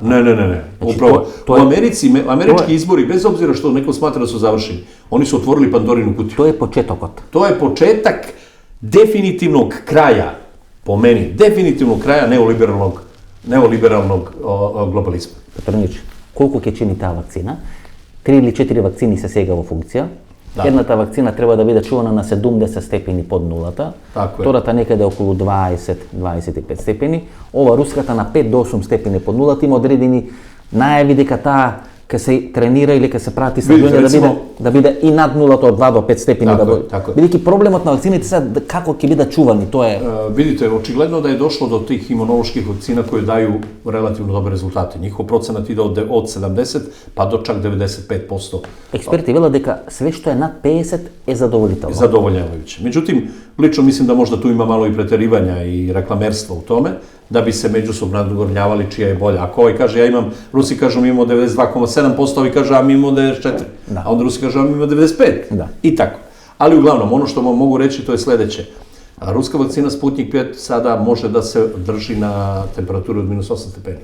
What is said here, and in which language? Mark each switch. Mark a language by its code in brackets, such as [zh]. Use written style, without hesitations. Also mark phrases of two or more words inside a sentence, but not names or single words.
[sr] Ne. Znači, Upravo. to U je- Americi, to američki je- izbori, bez obzira što neko smatra da su završeni, oni su otvorili Pandorinu kutiju. [mk] To je početokot. [sr] To je početak definitivnog kraja, po meni, definitivnog kraja neoliberalnog globalizma. [mk] Петрнич, колку ќе чини таа вакцина? 3 или 4 вакцини се сега во функција. Да. Едната вакцина треба да биде чувана на 70 степени под нулата, Тако е. втората некаде околу 20-25 степени, ова руската на 5 до 8 степени под нулата, има одредени најави дека таа ќе се тренира или ќе се прати Видите, стабилно да биде и над нулата од 2 до 5 степени Тако да е, биде. тако е. Бидејќи проблемот на вакцините сега како ќе бидат чувани, тоа е [sr] Vidite, očigledno da je došlo do tih imunoloških vakcina koje daju relativno dobre rezultate. Njihov procenat ide od 70 pa do čak 95%. [mk] експерти велат дека све што е над 50 е задоволително. [sr] Zadovoljavajuće. Međutim, lično mislim da možda tu ima malo i preterivanja i reklamerstva u tome, da bi se međusobno nadgornjavali čija je bolja. Ako ovaj kaže, Rusi kažu mi imamo 92,7%, ovi kažu, a mi imamo 94%. Da. A onda Rusi kažu, a mi imamo 95%. Da. I tako. Ali uglavnom, ono što vam mogu reći, to je sledeće. Ruska vakcina Sputnik 5 sada može da se drži na temperaturi od -8 stepeni.